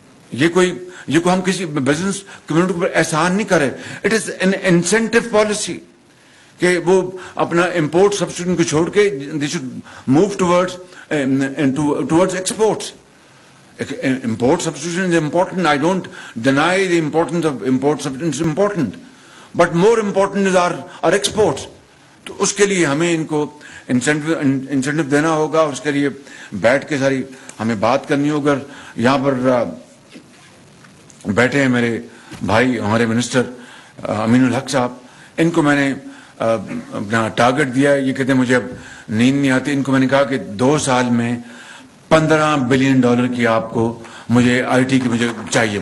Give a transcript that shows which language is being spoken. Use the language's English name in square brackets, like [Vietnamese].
[Urdu] یہ کوئی ہم کسی بزنس کمیونٹی پر احسان نہیں کرے. [English] it is an incentive policy [Urdu] کہ وہ اپنا [English] import substitution [Urdu] کو چھوڑ کے [English] دے should move towards exports. Import substitution is important. I don't deny the importance of import substitution. It's important. But more important is our exports. [Urdu] تو اس کے لیے ہمیں ان کو انسینٹو دینا ہوگا, اور اس کے لیے بیٹھ کے ساری ہمیں بات کرنی ہوگا. یہاں پر بیٹھے ہیں میرے بھائی ہمارے منسٹر امین الحق صاحب, ان کو میں نے اپنا ٹارگٹ دیا ہے. یہ کہتے ہیں مجھے اب نیند نہیں آتی. ان کو میں نے کہا کہ 2 سال میں $15 بلین کی آپ کو مجھے آئی ٹی کی مجھے چاہیے.